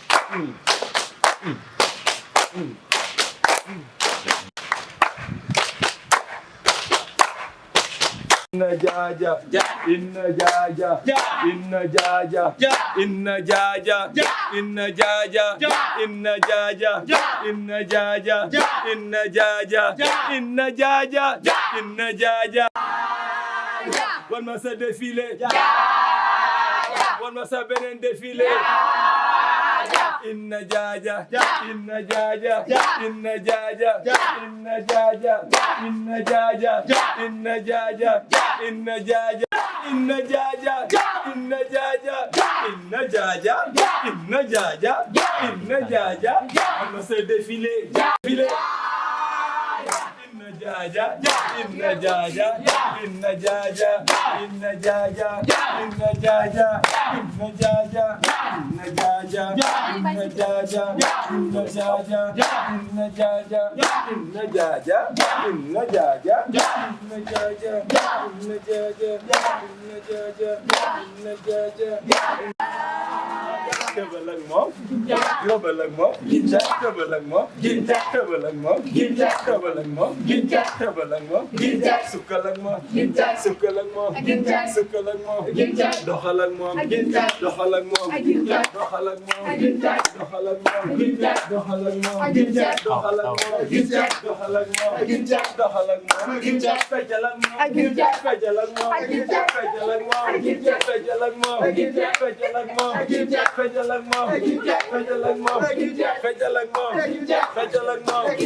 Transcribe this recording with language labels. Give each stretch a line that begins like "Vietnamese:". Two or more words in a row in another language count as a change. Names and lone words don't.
Wolof: Inna jaja, inna jaja, inna jaja, inna jaja, inna jaja, inna jaja, inna jaja, inna jaja, inna jaja, inna jaja. Wan ma sa défilé, wan ma sa beneen défilé. Inna jaja, inna jaja, inna jaja, inna jaja, inna jaja, inna jaja, inna jaja, inna jaja, inna jaja, inna jaja, inna jaja, inna jaja.
French: On se défilé, défilé.
Wolof: Inna jaja, inna jaja, inna jaja, inna jaja, inna jaja, inna jaja, inna jaja, inna jaja, inna jaja, inna jaja, inna jaja, inna jaja, inna jaja, inna jaja, inna jaja, inna jaja. Tëbal ak moom, yóbbal ak moom, tëbal ak moom, tëbal ak moom, tëbal ak moom, tëbal ak moom, sukkal ak moom, sukkal ak moom, sukkal ak moom, doxal ak moom, doxal ak moom, doxal ak moom, doxal ak moom, doxal ak moom, doxal ak moom, doxal ak moom, doxal ak moom, fejal ak moom, fejal ak moom, fejal ak moom, fejal ak moom, fejal ak moom, fejal ak moom, fejal ak moom, fejal ak moom, fejal ak moom.